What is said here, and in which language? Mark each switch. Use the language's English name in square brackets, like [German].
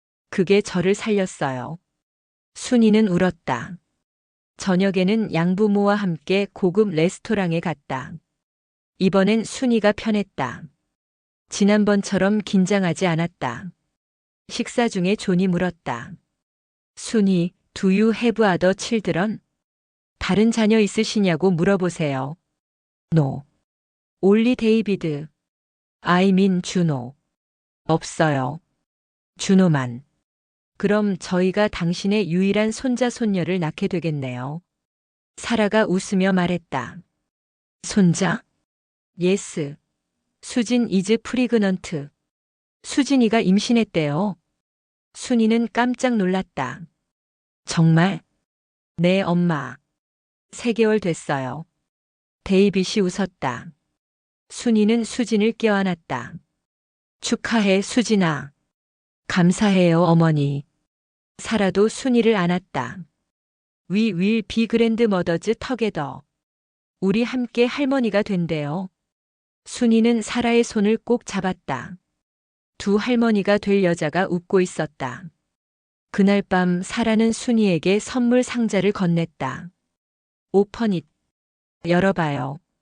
[Korean] 그게 저를 살렸어요. 순이는 울었다. 저녁에는 양부모와 함께 고급 레스토랑에 갔다. 이번엔 순이가 편했다. 지난번처럼 긴장하지 않았다. 식사 중에 존이 물었다. [English] 순이, do you have other children? [Korean] 다른 자녀 있으시냐고 물어보세요. [English] No. only David. I mean 준호. [Korean] 없어요. 준호만. 그럼 저희가 당신의 유일한 손자 손녀를 낳게 되겠네요. 사라가 웃으며 말했다. 손자? Yes. [English] 수진 is pregnant. [Korean] 수진이가 임신했대요. 순이는 깜짝 놀랐다. 정말? 네, 엄마. 3개월 됐어요. 데이빗이 웃었다. 순이는 수진을 껴안았다. 축하해, 수진아. 감사해요, 어머니. 사라도 순이를 안았다. [English] We will be grandmothers together. [Korean] 우리 함께 할머니가 된대요. 순이는 사라의 손을 꼭 잡았다. 두 할머니가 될 여자가 웃고 있었다. 그날 밤 사라는 순이에게 선물 상자를 건넸다. 오퍼닛. 열어봐요.